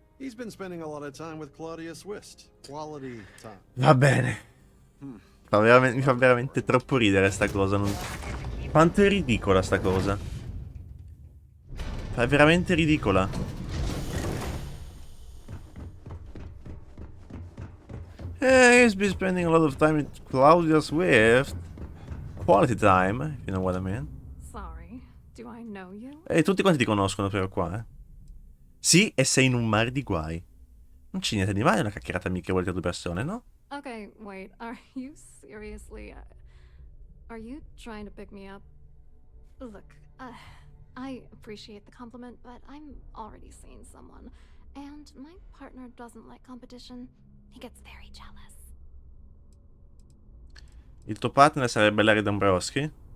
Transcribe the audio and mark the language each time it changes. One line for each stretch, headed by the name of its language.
English: He's been spending a lot of time with Claudia Swist. Quality time.
Italian: Va bene. Mi fa veramente troppo ridere sta cosa. Quanto è ridicola sta cosa. È veramente ridicola.
English: He's been spending a lot of time with Claudia Swift. Quality time, if you know what I mean. Sorry, do I know you?
Italian: E tutti quanti ti conoscono però qua, eh. Sì, e sei in un mare di guai. Non c'è niente di male, è una chiacchierata amichevole tra due persone, no?
English: Okay, wait, are you seriously... are you trying to pick me up? Look, I appreciate the compliment, but I'm already seeing someone. And my partner doesn't like competition. He gets very jealous.
Italian: Il tuo partner sarebbe Larry Dombrowski?